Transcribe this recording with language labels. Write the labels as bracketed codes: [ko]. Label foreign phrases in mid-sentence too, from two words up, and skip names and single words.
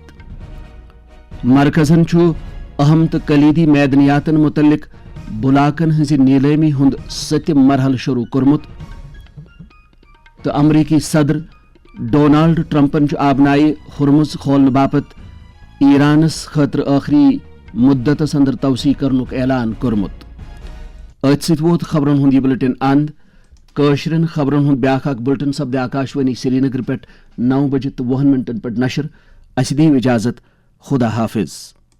[ks] مرکزن اہم تو کلیدی میدنیاتن متعلق بلاکن ہز نیلامی ہند 7م مرحلہ شروع کورمت, تو امریکی صدر ڈونالڈ ٹرمپن آبنائے ہرمز کھولنے باپت ایرانس خاطر آخری مدتس اندر توسیع کرنک اعلان کورمت. ات ست ووت خبرن ہند یہ بلٹن اند. کٲشرین خبرن ہند بیاکھ اکھ بلٹن سپدِ آکاشوانی سری نگر پہ 9:20 پہ نشر. اس دیو اجازت. خدا حافظ.